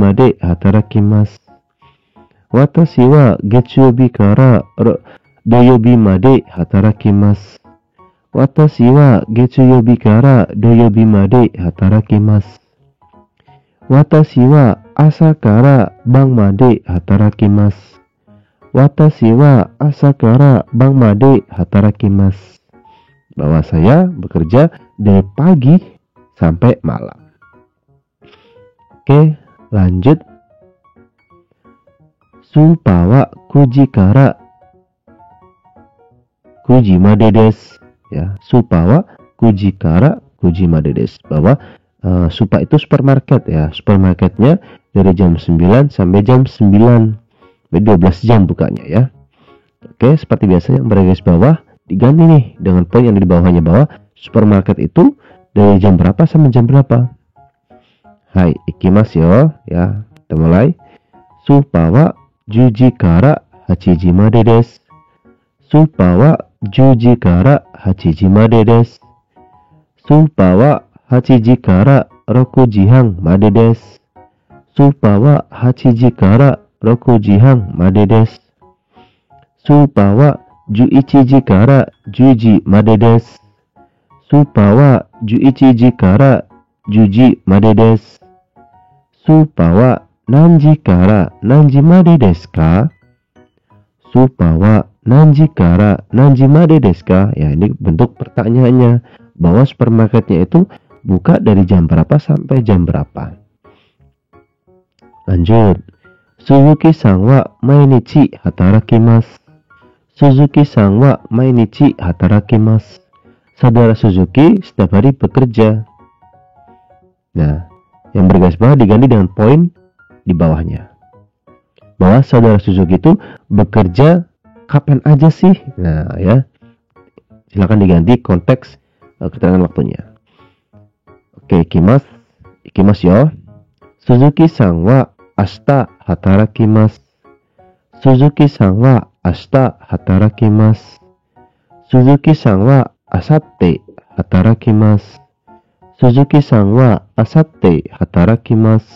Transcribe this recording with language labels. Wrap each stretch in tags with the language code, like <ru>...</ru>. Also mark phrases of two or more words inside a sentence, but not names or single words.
<ja>まで働きます。私は月曜日から土曜日まで働きます。私は月曜日から土曜日まで働きます。私は朝から晩まで働きます。私は朝から晩まで働きます。</ja> <id>Bahwa saya bekerja dari pagi sampai malam. Oke, lanjut.</id> <ja>スーパーは 9 時から9時までです。Ya, スーパーは 9 時から9時までです.</ja> <id>Bahwa supa itu supermarket ya. Supermarketnya dari jam 9 sampai jam 9. 12 jam bukanya ya. Oke, seperti biasa yang bergaris bawah diganti nih dengan poin yang di bawahnya, bahwa supermarket itu dari jam berapa sampai jam berapa.</id> <ja>はい、行きますよ.</ja> <id>Ya, kita mulai.</id> <ja>スーパーは 10 時から8時までです。スーパーは10時から8時までです。スーパーは8時から6時半までです。スーパーは8時から6時半までです。スーパーは11時から10時までです。スーパーは11時から10時までです。スーパーは何時から何時までですか？スーパーは何時から何時までですか?</ja> <id>Ya, ini bentuk pertanyaannya, bahwa supermarketnya itu buka dari jam berapa sampai jam berapa. Lanjut.</id> <ja>鈴木さんは毎日働きます. 鈴木さんは毎日働きます.</ja> <id>Saudara Suzuki setiap hari bekerja. Nah, yang bergaris bawah diganti dengan poin di bawahnya, bahwa saudara Suzuki itu bekerja kapan aja sih. Nah ya, silakan diganti konteks keterangan waktunya. Oke,</id> <ja>行きますよ. 鈴木さんは明日働きます. 鈴木さんは明日働きます. 鈴木さんは明後日働きます. 鈴木さんは明後日働きます.</ja>